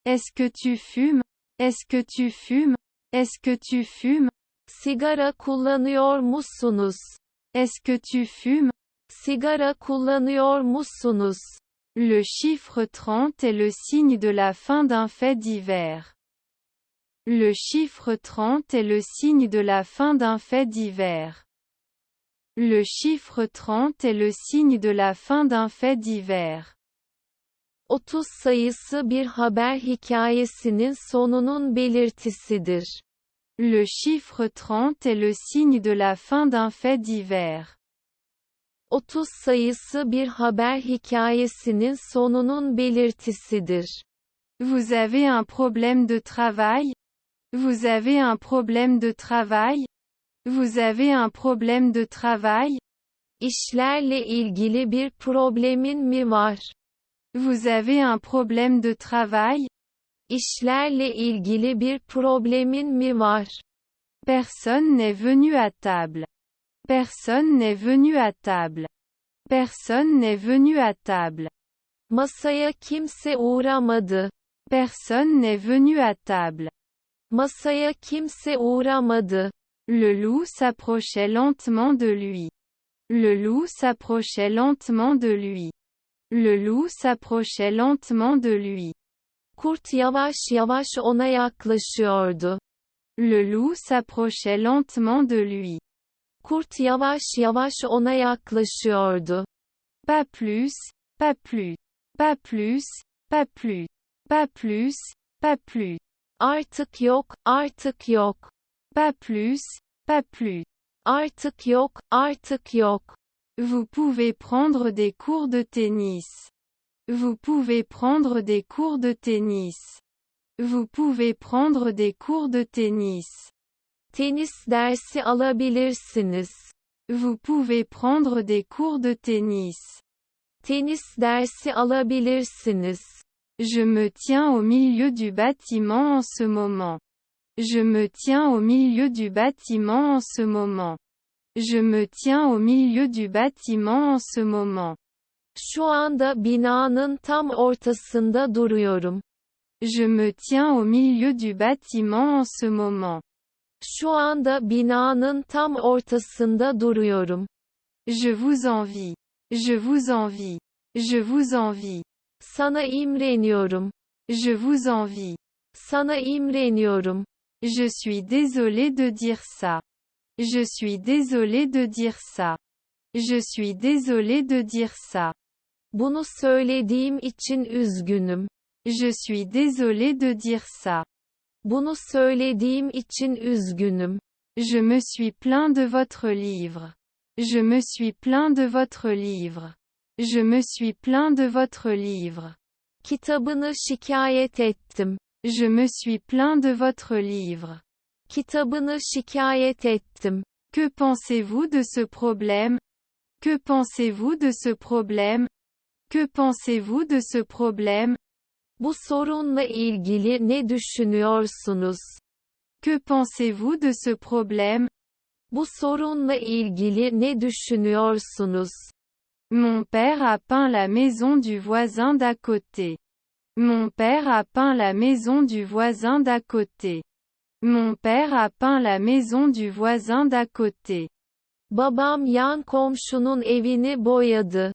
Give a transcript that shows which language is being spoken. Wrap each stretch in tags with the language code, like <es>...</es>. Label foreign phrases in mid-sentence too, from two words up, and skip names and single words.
<fr>Est-ce que tu fumes? Est-ce que tu fumes? Est-ce que tu fumes?</fr> <tr>Sigara kullanıyor musunuz?</tr> <fr>Est-ce que tu fumes?</fr> <tr>Sigara kullanıyor musunuz?</tr> <fr>Le chiffre 30 est le signe de la fin d'un fait divers. Le chiffre 30 est le signe de la fin d'un fait divers. Le chiffre 30 est le signe de la fin d'un fait divers.</fr> <tr>30 sayısı bir haber hikayesinin sonunun belirtisidir.</tr> <fr>Le chiffre 30 est le signe de la fin d'un fait divers.</fr> <tr>30 sayısı bir haber hikayesinin sonunun belirtisidir.</tr> <fr>Vous avez un problème de travail? Vous avez un problème de travail? Vous avez un problème de travail?</fr> <tr>İşlerle ilgili bir problemin mi var?</tr> <fr>Vous avez un problème de travail?</fr> <tr>İşlerle ilgili bir problemin mi var?</tr> <fr>Personne n'est venu à table. Personne n'est venu à table. Personne n'est venu à table.</fr> <tr>Masaya kimse uğramadı.</tr> <fr>Personne n'est venu à table.</fr> <tr>Masaya kimse uğramadı.</tr> <fr>Le loup s'approchait lentement de lui. Le loup s'approchait lentement de lui. Le loup s'approchait lentement de lui.</fr> <tr>Kurt yavaş yavaş ona yaklaşıyordu.</tr> <fr>Le loup s'approchait lentement de lui.</fr> <tr>Kurt yavaş yavaş ona yaklaşıyordu.</tr> <fr>Pas plus, pas plus. Pas plus, pas plus. Pas plus, pas plus.</fr> <tr>Artık yok, artık yok.</tr> <fr>Pas plus, pas plus.</fr> <tr>Artık yok, artık yok.</tr> <fr>Vous pouvez prendre des cours de tennis. Vous pouvez prendre des cours de tennis. Vous pouvez prendre des cours de tennis.</fr> <tr>Tenis dersi alabilirsiniz.</tr> <fr>Vous pouvez prendre des cours de tennis.</fr> <tr>Tenis dersi alabilirsiniz.</tr> <fr>Je me tiens au milieu du bâtiment en ce moment. Je me tiens au milieu du bâtiment en ce moment. Je me tiens au milieu du bâtiment en ce moment.</fr> <tr>Şu anda binanın tam ortasında duruyorum.</tr> <fr>Je me tiens au milieu du bâtiment en ce moment.</fr> <tr>Şu anda binanın tam ortasında duruyorum.</tr> <fr>Je vous envie. Je vous envie. Je vous envie.</fr> <tr>Sana imreniyorum.</tr> <fr>Je vous envie.</fr> <tr>Sana imreniyorum.</tr> <fr>Je suis désolé de dire ça. Je suis désolé de dire ça. Je suis désolé de dire ça.</fr> <tr>Bunu söylediğim için üzgünüm.</tr> <fr>Je suis désolé de dire ça.</fr> <tr>Bunu söylediğim için üzgünüm.</tr> <fr>Je me suis plaint de votre livre. Je me suis plaint de votre livre. Je me suis plaint de votre livre.</fr> <tr>Kitabını şikayet ettim.</tr> <fr>Je me suis plaint de votre livre.</fr> <tr>Kitabını şikayet ettim.</tr> <fr>Que pensez-vous de ce problème? Que pensez-vous de ce problème? Que pensez-vous de ce problème?</fr> <tr>Bu sorunla ilgili ne düşünüyorsunuz?</tr> <fr>Que pensez-vous de ce problème?</fr> <tr>Bu sorunla ilgili ne düşünüyorsunuz?</tr> <fr>Mon père a peint la maison du voisin d'à côté. Mon père a peint la maison du voisin d'à côté. Mon père a peint la maison du voisin d'à côté.</fr> <tr>Babam yan komşunun evini boyadı.</tr>